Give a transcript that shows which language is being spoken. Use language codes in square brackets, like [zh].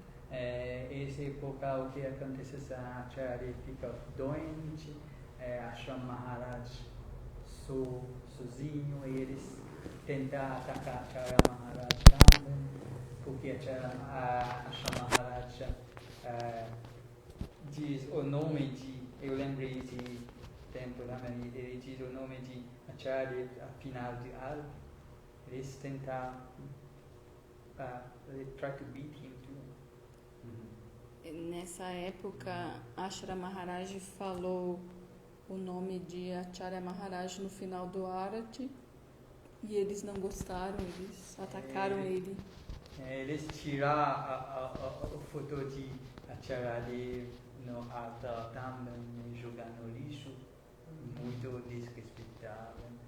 [pt] Essa época o que acontece, a Acharya fica doente, Ashram Maharaj sozinho, e eles tentam atacar Acharya Maharaj também, porque Ashram Maharaj diz o nome de, eu lembrei de tempo lá, ele diz o nome de Acharya afinal de algo. Eles tentam, [en] they try to beat him too. [pt] Nessa época, Ashara Maharaj falou o nome de Acharya Maharaj no final do Arati e eles não gostaram, eles atacaram ele. Eles tiraram a foto de Acharya Dev no altar também, jogar no lixo, muito desrespeitado.